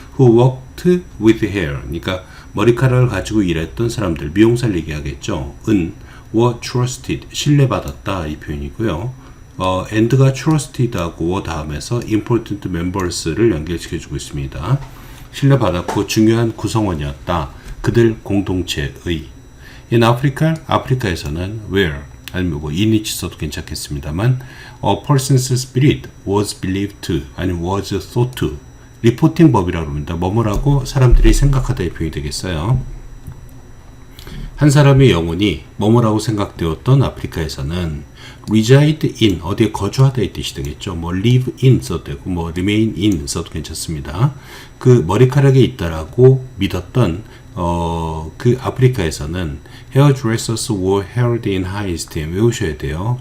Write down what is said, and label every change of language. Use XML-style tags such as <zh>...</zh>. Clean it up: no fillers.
<en>Who worked with hair,</en> <ko>그러니까 머리카락을 가지고 일했던 사람들, 미용사를 얘기하겠죠.</ko> <en>were trusted,</en> <ko>신뢰받았다, 이 표현이고요. and가 trusted하고 다음에서</ko> <en>important members</en> <ko>를 연결시켜주고 있습니다. 신뢰받았고 중요한 구성원이었다. 그들 공동체의.</ko> <en>In Africa,</en> <ko>아프리카에서는</ko> <en>where, 아니면 뭐 in which</en> <ko>써도 괜찮겠습니다만</ko> <en>a person's spirit was believed to, 아니면 was thought to,</en> <ko>리포팅 법이라고 합니다. 뭐뭐라고 사람들이 생각하다의 표현이 되겠어요. 한 사람의 영혼이 뭐뭐라고 생각되었던 아프리카에서는</ko> <en>reside in,</en> <ko>어디에 거주하다의 뜻이 되겠죠. 뭐</ko> <en>live in</en> <ko>써도 되고 뭐</ko> <en>remain in</en> <ko>써도 괜찮습니다. 그 머리카락에 있다라고 믿었던 그 아프리카에서는</ko> <en>hairdressers were held in high esteem,</en> <ko>외우셔야 돼요.</ko>